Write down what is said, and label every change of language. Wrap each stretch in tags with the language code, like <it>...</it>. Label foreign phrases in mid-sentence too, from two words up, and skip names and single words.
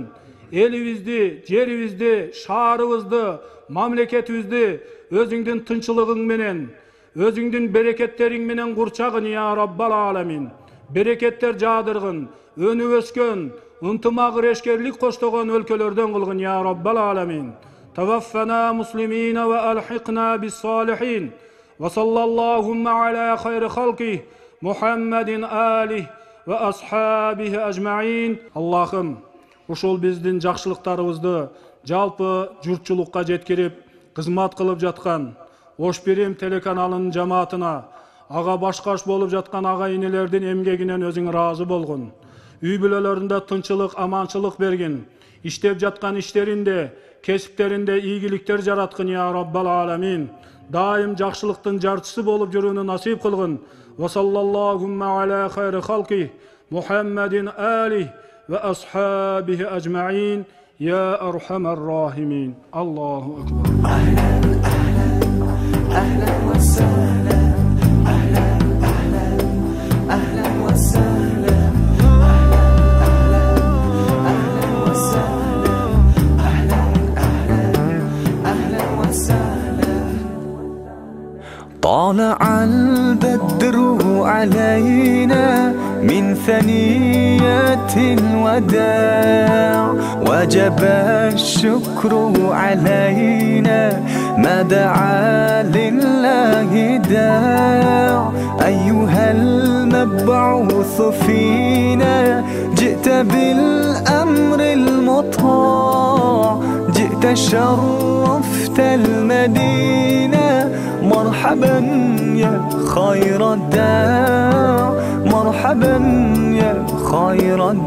<ky>Элибизди, жерибизди, шаарыбызды, мамлекетибизди өзүңдүн тынчылыгың менен, өзүңдүн берекеттериң менен курчагын</ky> <ar>يا رب العالمين.</ar> <ky>Берекеттер жаадыргын, өнүп өскөн, ынтымак ирешкерлик коштогон өлкөлөрдөн кылгын</ky> <ar>يا رب العالمين. توفنا مسلمين وألحقنا بالصالحين. وصلى الله على خير خلقه محمد وآله وأصحابه أجمعين.</ar> <ky>Allah'ım ушул биздин жакшылыктарыбызды жалпы журтчулукка жеткирип, кызмат кылып жаткан Ош Бирим телеканалынын жамаатына, ага башкаш болуп жаткан ага инелердин эмгегинен өзүң ыраазы болгун. Үй бүлөлөрүндө тынчылык, аманчылык бергин. Иштеп жаткан иштеринде, кесиптеринде ийгиликтер жараткын</ky> <ar>يا رب العالمين.</ar> <ky>Daim жакшылыктын жарчысы болуп жүрүүнү насип кылгын.</ky> <ar>وصلى الله على خير خلقه محمد وآله وأصحابه أجمعين يا أرحم الراحمين. الله أكبر. أهلا أهلا أهلا وسهلا أهلا أهلا أهلا وسهلا أهلا أهلا وسهلا أهلا أهلا أهلا وسهلا. طلع البدر علينا من ثنيات الوداع وجب الشكر علينا ما دعا لله داع أيها المبعوث فينا جئت بالأمر المطاع جئت شرفت المدينة مرحبا يا خير الداع مرحبا يا خير</ar>